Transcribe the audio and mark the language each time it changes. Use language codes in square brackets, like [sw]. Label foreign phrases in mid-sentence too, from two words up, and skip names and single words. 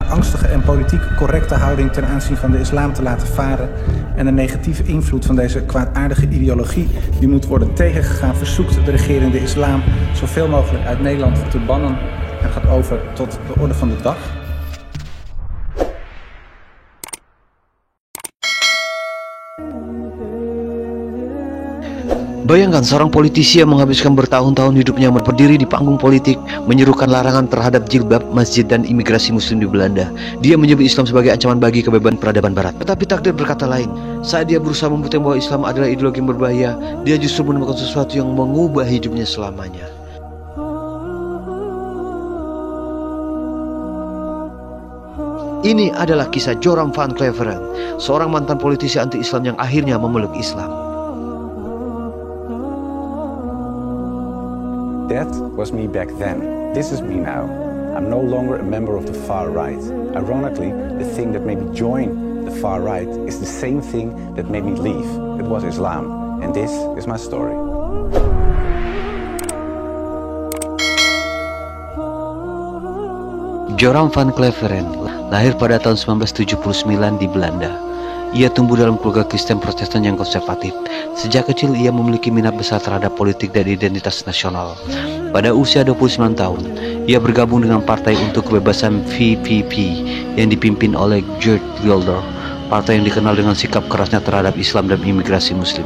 [nl] angstige en politiek correcte houding ten aanzien van de islam te laten varen en de negatieve invloed van deze kwaadaardige ideologie die moet worden tegengegaan, verzoekt de regering de islam zoveel mogelijk uit Nederland te bannen en gaat over tot de orde van de dag. [id] Bayangkan seorang politisi yang menghabiskan bertahun-tahun hidupnya berdiri di panggung politik, menyerukan larangan terhadap jilbab, masjid, dan imigrasi muslim di Belanda. Dia menyebut Islam sebagai ancaman bagi kebebasan peradaban barat. Tetapi takdir berkata lain. Saat dia berusaha membuktikan bahwa Islam adalah ideologi yang berbahaya, dia justru menemukan sesuatu yang mengubah hidupnya selamanya. Ini adalah kisah Joram van Cleveren, seorang mantan politisi anti-Islam yang akhirnya memeluk Islam. [en] That was me back then. This is me now. I'm no longer a member of the far right. Ironically, the thing that made me join the far right is the same thing that made me leave. It was Islam. And this is my story. [id] Joram van Cleveren lahir pada tahun 1979 di Belanda. Ia tumbuh dalam keluarga Kristen Protestan yang konservatif. Sejak kecil ia memiliki minat besar terhadap politik dan identitas nasional. Pada usia 29 tahun, ia bergabung dengan Partai untuk Kebebasan VVP yang dipimpin oleh Geert Wilders, partai yang dikenal dengan sikap kerasnya terhadap Islam dan imigrasi Muslim.